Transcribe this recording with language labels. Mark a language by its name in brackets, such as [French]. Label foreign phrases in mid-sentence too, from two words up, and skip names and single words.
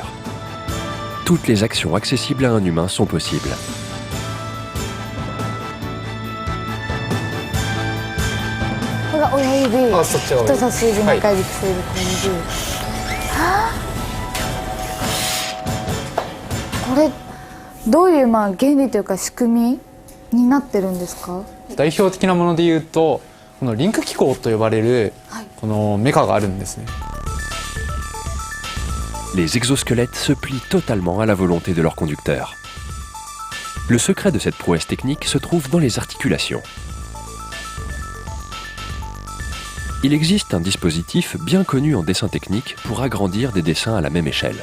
[French] Toutes les actions accessibles à un humain sont possibles. [Japanese] C'est どういう原理というか仕組みになってるんですか？代表的なもので言うと、このリンク機構と呼ばれるこのメカがあるんですね。 [French] Les exosquelettes se plient totalement à la volonté de leur conducteur. Le secret de cette prouesse technique se trouve dans les articulations. Il existe un dispositif bien connu en dessin technique pour agrandir des dessins à la même échelle.